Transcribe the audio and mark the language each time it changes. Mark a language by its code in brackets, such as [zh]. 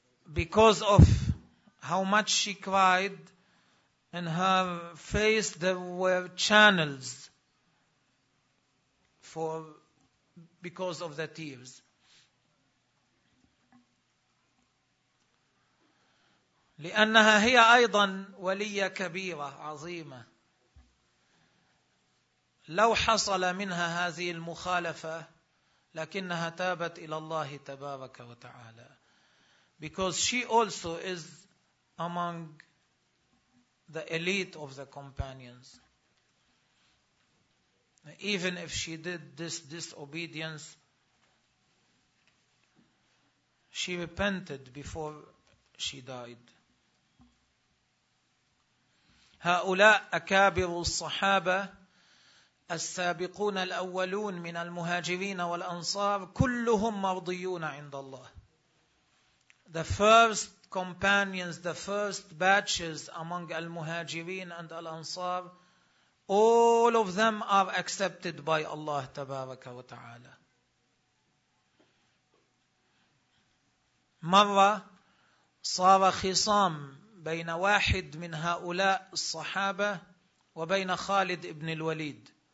[en] Because of how much she cried in her face, there were channels for because of the tears. [ar] لأنها هي أيضا ولية كبيرة عظيمة. لو حصل منها هذه المخالفة لكنها تابت إلى الله تبارك وتعالى. [en] Because she also is among the elite of the companions. Even if she did this disobedience, she repented before she died. [ar] هؤلاء أكابر الصحابة السابقون الأولون من المهاجرين والأنصار كلهم مرضيون عند الله. [en] The first companions, the first batches among المهاجرين and الأنصار, all of them are accepted by Allah [ar] تبارك وتعالى. مرة صار خصام بين واحد من هؤلاء الصحابة وبين خالد بن الوليد.